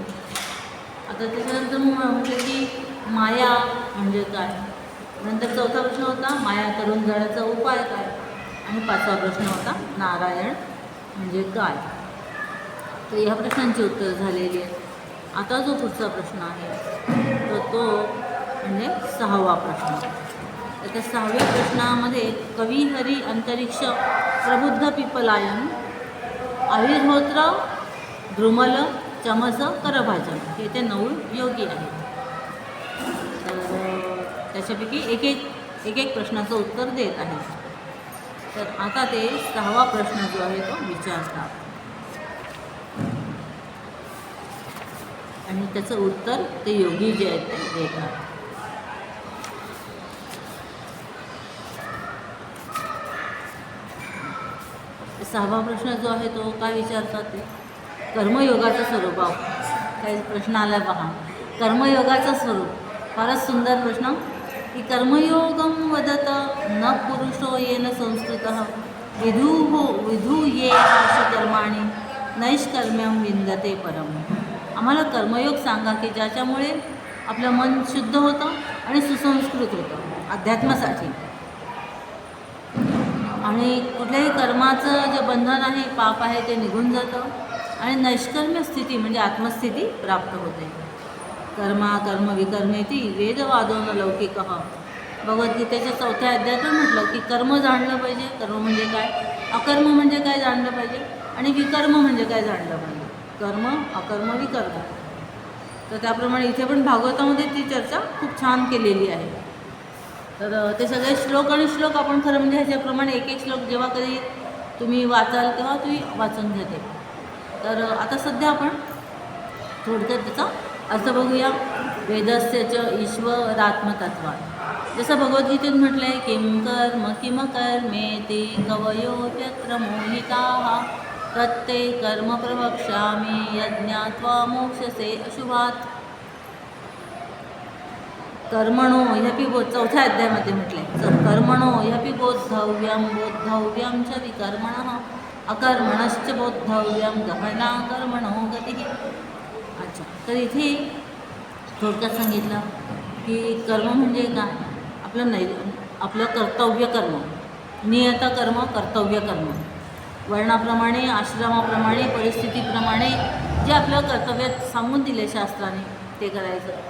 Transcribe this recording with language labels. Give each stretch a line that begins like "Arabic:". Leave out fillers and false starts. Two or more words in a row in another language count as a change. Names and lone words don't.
Marathi: आता त्याच्यानंतर म्हटलं की माया म्हणजे काय, नंतर चौथा प्रश्न होता माया करून जाण्याचा उपाय काय, आणि 5वा प्रश्न होता नारायण म्हणजे काय। तर ह्या प्रश्नांची उत्तर झालेली आहेत। आता जो पुढचा प्रश्न आहे तर तो म्हणजे 6वा प्रश्न। तर त्या 6व्या प्रश्नामध्ये कवी हरी अंतरिक्ष प्रबुद्ध पिपलायन आविर्होत्र द्रुमल चमस करभाजन हे ते 9 योगी आहेत। तर त्याच्यापैकी एक प्रश्नाचं उत्तर देत आहे। तर आता ते 6वा प्रश्न जो आहे तो विचारतात आणि त्याचं उत्तर ते योगी जे आहेत ते देतात। 6वा प्रश्न जो आहे तो काय विचारतात ते कर्मयोगाचं स्वरूप। काही प्रश्न आला पहा, कर्मयोगाचं स्वरूप फारच सुंदर प्रश्न की
Sanskrit: कर्मयोगम वदत न पुरुषो येन संस्कृतः विधूये कर्माणि नैष्कर्म्यं विंदते परम.
Marathi: आम्हाला कर्मयोग सांगा की ज्याच्यामुळे आपलं मन शुद्ध होतं आणि सुसंस्कृत होतं अध्यात्मासाठी. आणि कुठल्याही कर्माचं जे बंधन आहे, पाप आहे, ते निघून जातं आणि नैष्कर्म्य स्थिती म्हणजे आत्मस्थिती प्राप्त होते.
Sanskrit: कर्मा कर्म विकर्मेती वेदवादो न लौकिकः.
Marathi: भगवद्गीतेच्या 4थ्या अध्यायात म्हटलं की कर्म जाणलं पाहिजे. कर्म म्हणजे काय, अकर्म म्हणजे काय जाणलं पाहिजे आणि विकर्म म्हणजे काय जाणलं पाहिजे. कर्म अकर्म विकर्म. तर त्याप्रमाणे इथे पण भागवतामध्ये ती चर्चा खूप छान केलेली आहे. तर ते सगळे श्लोक आणि श्लोक आपण खरं म्हणजे ह्याच्याप्रमाणे एक एक श्लोक जेव्हा कधी तुम्ही वाचाल तेव्हा तुम्ही वाचून घेते. तर आता सध्या आपण थोडक्यात त्याचा अर्थ बघूया.
Sanskrit: वेदस्य च ईश्वरात्मतत्वात्.
Marathi: जसं भगवद्गीतेत म्हटलं आहे,
Sanskrit: किं कर्म किम कर्मेति कवयोऽप्यत्र मोहिताः तत्ते कर्म प्रवक्ष्यामि यज्ञात्वा मोक्षसे अशुभात्. कर्मणो ह्यपि
Marathi: 4थ्या अध्यायामध्ये म्हटलं आहे,
Sanskrit: कर्मणो ह्यपि बोद्धव्यं बोद्धव्यं च विकर्मणः अकर्मणश्च बोद्धव्यं गहना कर्मणो गतिः.
Marathi: अच्छा, तर इथे थोडक्यात सांगितलं की कर्म म्हणजे काय, आपलं कर्तव्य कर्म, नियत कर्म, कर्तव्य कर्म, वर्णाप्रमाणे, आश्रमाप्रमाणे, परिस्थितीप्रमाणे जे आपलं कर्तव्य सांगून दिले शास्त्राने ते करायचं.